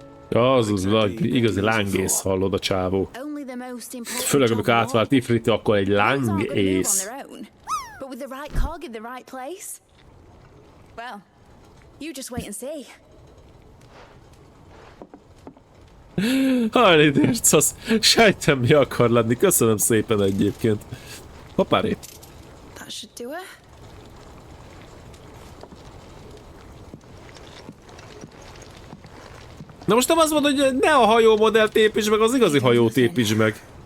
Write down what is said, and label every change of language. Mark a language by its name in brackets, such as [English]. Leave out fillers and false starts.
[Hungarian] Ja, az igazi lángész, hallod a csávó. Főleg amikor átvált ifriti, akkor egy lángész. [English] But with the right cog in the right place? Well, you just wait and see. [Hungarian] Hajlidérc, az sejtem mi akar lenni. Köszönöm szépen egyébként. Hoppáré. [English] That should do it. [Hungarian] Na most nem azt mondod, hogy ne a hajó modellt építs meg, az igazi hajót építs meg.